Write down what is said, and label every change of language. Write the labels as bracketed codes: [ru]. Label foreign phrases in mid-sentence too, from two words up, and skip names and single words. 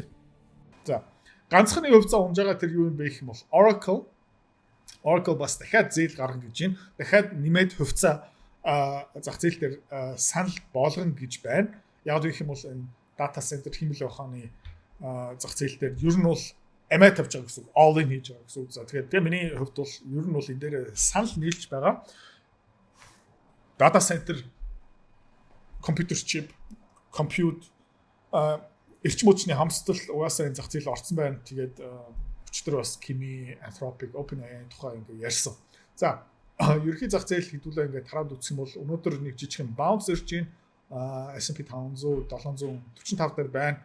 [mn] За ганцхан нэг хувьцаа унж байгаа тэр юу юм бэ гэх юм бол Oracle бас дахиад зээл гаргана гэж байна. Дахиад нэмээд хувьцаа зах зээл дээр санал болгоно гэж байна. Яг гэх юм бол энэ [en] data center [mn] хэмэл ухааны зах зээл дээр ер нь бол амиа тавьж байгаа гэсэн [en] all in [mn] хийж байгаа гэсэн үг. За тэгээд миний хувьд бол ер нь бол энэ дээр санал нийлж байгаа. [en] Data center, computer chip, compute [mn] эрчим хүчний хамсдал угаасаа энэ зах зээл орцсон байна. Тэгээд өчтөр бас Kimi, Anthropic, OpenAI тухай ингээ ярьсан. За ерөнхий зах зээл хэдүүлээ ингээ тараад үзэх юм бол өнөөдөр нэг жижигхэн bounce ирж байна. S&P 500 745 дээр байна.